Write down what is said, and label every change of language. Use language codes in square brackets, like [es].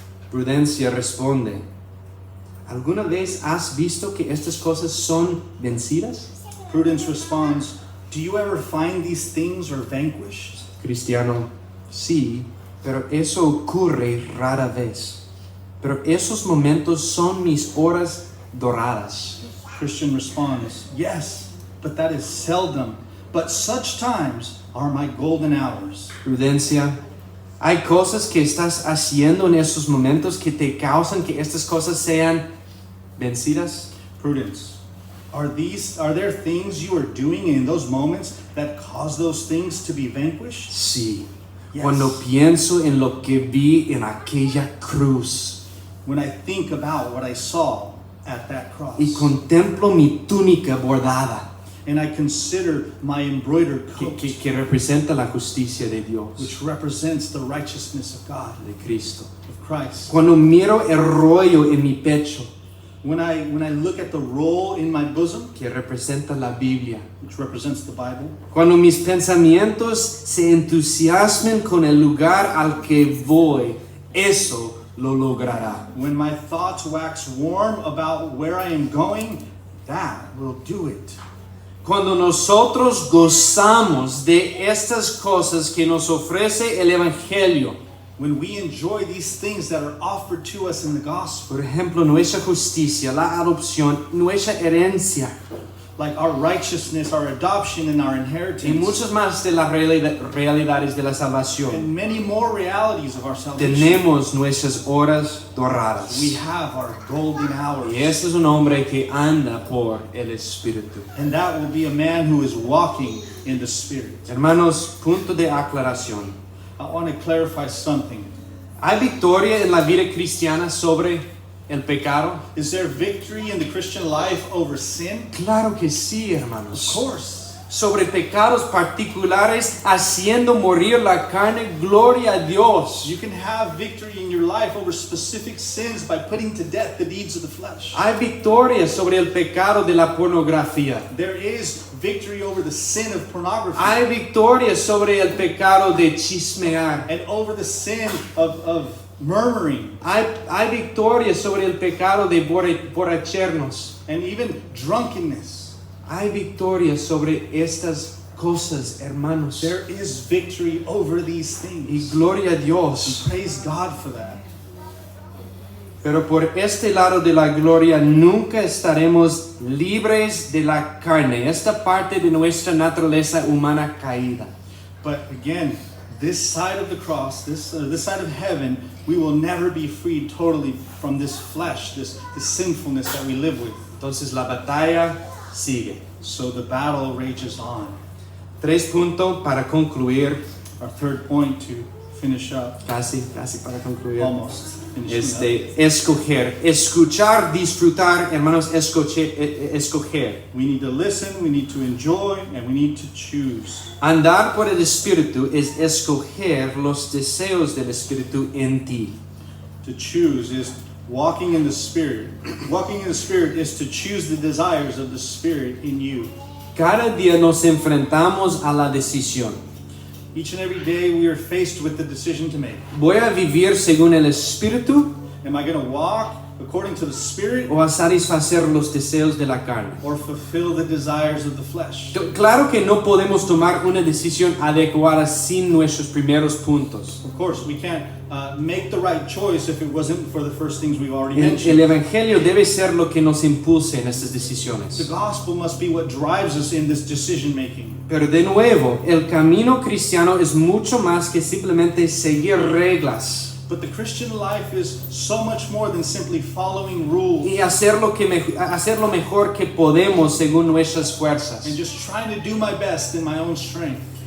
[es] Prudencia responde, ¿alguna vez has visto que estas cosas son vencidas? [en] Prudence responds, do you ever find these things are vanquished? [es] Cristiano, sí, pero eso ocurre rara vez. Pero esos momentos son mis horas doradas. [en] Christian responds, yes, but that is seldom. But such times are my golden hours. [es] Prudencia, hay cosas que estás haciendo en esos momentos que te causan que estas cosas sean vencidas. [en] Prudence, are there things you are doing in those moments that cause those things to be vanquished? [es] Sí. [en] Yes. [es] Cuando pienso en lo que vi en aquella cruz [en] When I think about what I saw at that cross, [es] y contemplo mi túnica bordada [en] and I consider my embroidered coat, [es] que representa la justicia de Dios, [en] which represents the righteousness of God, [es] de Cristo. [en] of Christ. [es] Cuando miro el rollo en mi pecho [en] When I look at the roll in my bosom, [es] que representa la Biblia, [en] which represents the Bible, [es] cuando mis pensamientos se entusiasmen con el lugar al que voy, eso lo logrará. [en] when my thoughts wax warm about where I am going, that will do it. [es] Cuando nosotros gozamos de estas cosas que nos ofrece el Evangelio, [en] When we enjoy these things that are offered to us in the gospel, [es] por ejemplo, nuestra justicia, la adopción, nuestra herencia [en] like our righteousness, our adoption, and our [es] y [en] inheritance, [es] muchas más de las realidades de la salvación, [en] and many more realities of our salvation, [es] tenemos nuestras horas doradas. [en] we have our golden hours. [es] Y este es un hombre que anda por el Espíritu. [en] And that will be a man who is walking in the Spirit. [es] Hermanos, punto de aclaración. [en] I want to clarify something. [es] ¿Hay victoria en la vida cristiana sobre el pecado? [en] Is there victory in the Christian life over sin? [es] Claro que sí, [en] Of [es] hermanos. [en] course. [es] Sobre pecados particulares, haciendo morir la carne, gloria a Dios. [en] You can have victory in your life over specific sins by putting to death the deeds of the flesh. [es] Hay victoria sobre el pecado de la pornografía. [en] There is victory over the sin of pornography [es] Hay victoria sobre el pecado de chismear. [en] and over the sin of murmuring [es] Hay victoria sobre el pecado de borracharnos. [en] and even drunkenness. [es] Hay victoria sobre estas cosas, hermanos. [en] There is victory over these [es] Y [en] things. [es] gloria a Dios. [en] Praise God for that. [es] Pero por este lado de la gloria nunca estaremos libres de la carne, esta parte de nuestra naturaleza humana caída. [en] But again, this side of the cross, this side of heaven, we will never be freed totally from this flesh, this sinfulness that we live with. [es] Entonces la batalla sigue. [en] So the battle rages on. [es] 3 puntos para concluir, [en] Our third point to finish up, [es] casi para concluir. [en] almost. [es] Escoger, escuchar, disfrutar, hermanos, escoger. [en] We need to listen, we need to enjoy, and we need to choose. [es] Andar por el Espíritu es escoger los deseos del Espíritu en ti. [en] To choose is walking in the Spirit. Walking in the Spirit is to choose the desires of the Spirit in you. [es] Cada día nos enfrentamos a la decisión. [en] Each and every day we are faced with the decision to make. [es] ¿Voy a vivir según el Espíritu [en] Am I going to walk according to the Spirit [es] o a satisfacer los deseos de la carne? [en] or fulfill the desires of the flesh? [es] Claro que no podemos tomar una decisión adecuada sin nuestros primeros puntos. [en] Of course, we can't make the right choice if it wasn't for the first things we've already [es] El [en] mentioned. [es] Evangelio debe ser lo que nos impulse en estas [en] The [es] decisiones. [en] gospel must be what drives us in this decision making. [es] Pero de nuevo, el camino cristiano es mucho más que simplemente seguir reglas [en] But the Christian life is so much more than simply following rules [es] y hacer lo mejor que podemos según nuestras fuerzas. [en] and just trying to do my best in my own strength.